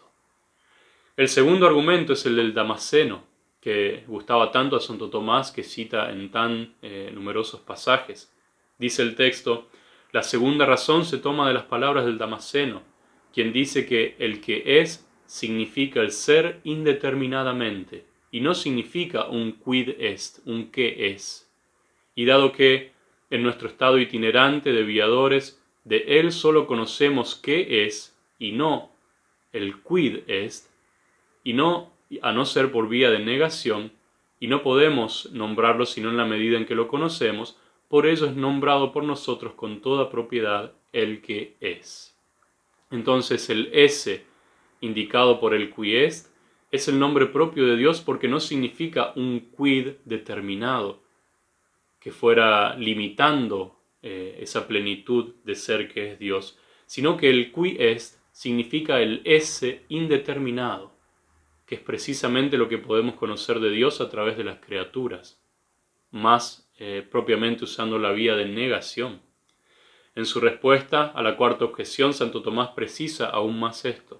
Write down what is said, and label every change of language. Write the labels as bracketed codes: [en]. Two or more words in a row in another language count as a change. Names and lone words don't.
[es] El segundo argumento es el del Damasceno, que gustaba tanto a Santo Tomás que cita en tan numerosos pasajes. Dice el texto: la segunda razón se toma de las palabras del Damasceno, quien dice que el que es significa el ser indeterminadamente, y no significa un [la] quid est, [es] un qué es. Y dado que, en nuestro estado itinerante de viadores, de él solo conocemos qué es, y no el [la] quid est, [es] y no, a no ser por vía de negación, y no podemos nombrarlo sino en la medida en que lo conocemos, por ello es nombrado por nosotros con toda propiedad el que es. Entonces el esse, indicado por el [la] qui est, [es] es el nombre propio de Dios porque no significa un quid determinado, que fuera limitando esa plenitud de ser que es Dios, sino que el [la] qui est [es] significa el esse indeterminado, que es precisamente lo que podemos conocer de Dios a través de las criaturas, más propiamente usando la vía de negación. En su respuesta a la cuarta objeción, Santo Tomás precisa aún más esto.